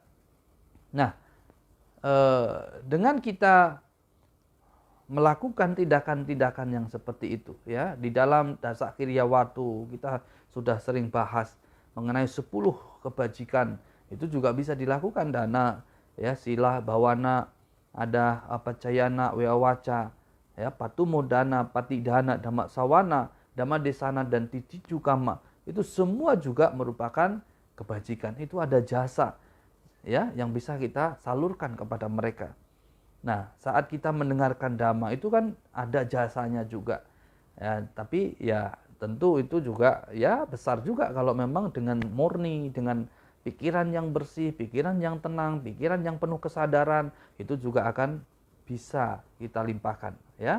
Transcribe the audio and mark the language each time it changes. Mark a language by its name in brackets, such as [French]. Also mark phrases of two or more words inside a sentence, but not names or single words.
[Indonesian] Nah, dengan kita melakukan tindakan-tindakan yang seperti itu ya, di dalam Dasa Kiryawatu kita sudah sering bahas mengenai 10 kebajikan. Itu juga bisa dilakukan dana ya, [Pali] sila, bawana, [Indonesian] ada pacayana, wewaca, ya, [Pali] patumodana, patidana, dhamma sawana, dhamma desana [Indonesian] dan [Pali] titiju kama. [Indonesian] Itu semua juga merupakan kebajikan. Itu ada jasa ya yang bisa kita salurkan kepada mereka. Nah, saat kita mendengarkan dhamma itu kan ada jasanya juga. Ya, tapi ya tentu itu juga ya besar juga kalau memang dengan murni, dengan pikiran yang bersih, pikiran yang tenang, pikiran yang penuh kesadaran, itu juga akan bisa kita limpahkan ya.